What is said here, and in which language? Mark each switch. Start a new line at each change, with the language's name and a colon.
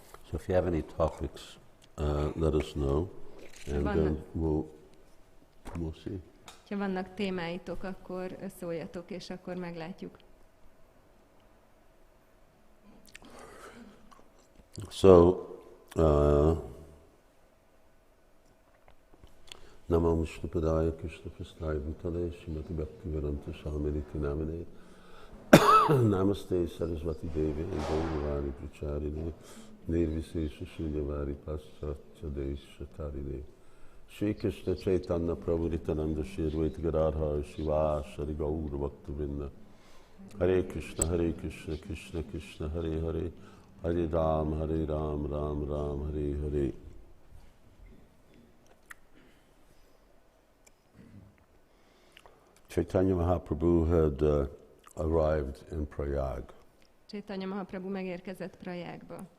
English: So if you have any topics, let us know, and then we'll see.
Hungarian: Ha vannak témáitok, akkor szóljatok, és akkor meglátjuk.
Sanskrit: So, Namo Vishnupadaya Krishna Prasthaya Bhutale Srimati Bhaktivedanta Swaminiti Namane Namaste Saraswati Devi Gaurani Pracharini Nirvisesha Shunyavadi Paschatya Desha Tarine Shri Krishna Chaitanya Prabhu Nityananda Shri Advaita Gadadhar Shivasari Gaura Bhaktivinoda Hare Krishna Krishna Krishna Hare Hare Hare Ram, Ram Ram, Hare Hare.
English: Caitanya Mahaprabhu had arrived in Prayāga.
Hungarian: Caitanya Mahaprabhu megérkezett Prayāgba.